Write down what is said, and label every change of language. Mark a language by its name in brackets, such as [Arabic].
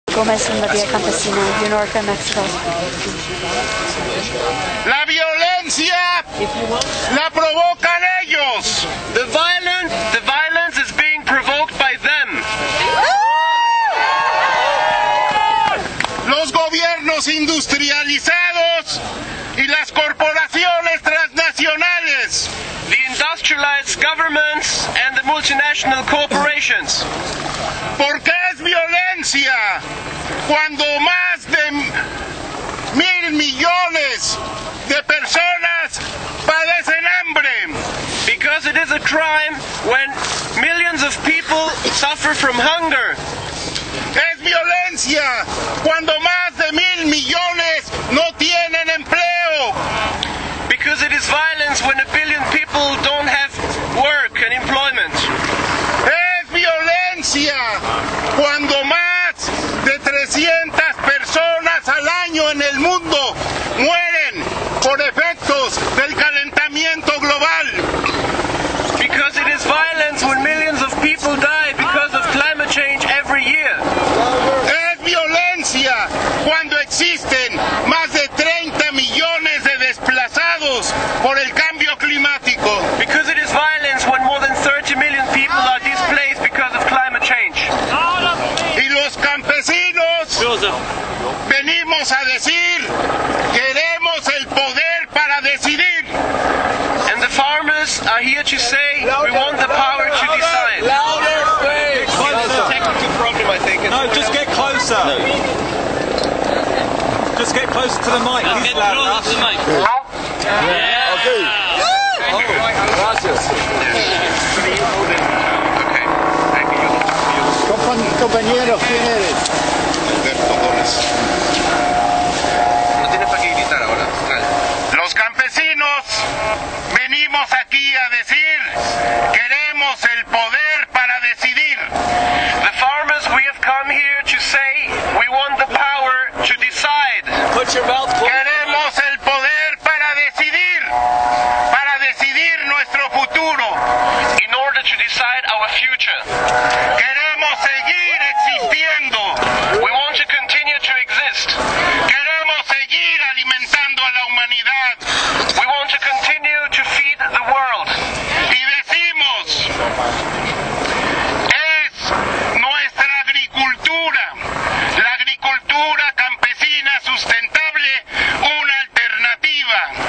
[Spanish] Gómez en la Vía Campesina, Yunorca, México. La violencia la provocan ellos. [English] The violence is being provoked by them. [Spanish] Los gobiernos industrializados y las corporaciones transnacionales. [English] The industrialized governments and the multinational corporations. [Spanish] Porque es violencia cuando más de 1,000 millones de personas padecen hambre. [English] Because it is a crime when millions of people suffer from hunger. [Spanish] Es violencia cuando más de 1,000 millones no tienen empleo. [English] Because it is violence when 1 billion people don't have work and employment. [Spanish] Es violencia cuando más de 300 personas al año en el mundo mueren por efectos del calentamiento global. [English] Because it is violence when millions of people die because of climate change every year. [Spanish] Es violencia cuando existen más de 30 millones de desplazados por el cambio climático. [English] Because it is violence when more than 30 million people are displaced because of climate change. [Spanish] Y los campesinos venimos a decir, queremos el poder para decidir. [English] And the farmers are here to say, we want the power to decide. It's a technical problem, I think. No, just get closer. Just get closer to the mic. He's loud enough. To the mic. Yeah. Okay. Gracias. Okay. Thank you. [Spanish] Compañero, ¿quién eres? Alberto Gómez. No tienes para qué gritar ahora. Los campesinos venimos aquí a decir, queremos el poder para decidir. [English] The farmers, we have come here to say, we want the power to decide. Put your mouth close. [Spanish] Queremos el poder para decidir nuestro futuro. [English] In order to decide our future. [Spanish] Queremos seguir existiendo. [English] We want to continue to exist. [Spanish] Queremos seguir alimentando a la humanidad. [English] We want to continue to feed the world. [Spanish] Y decimos, es nuestra agricultura, la agricultura campesina sustentable, una alternativa.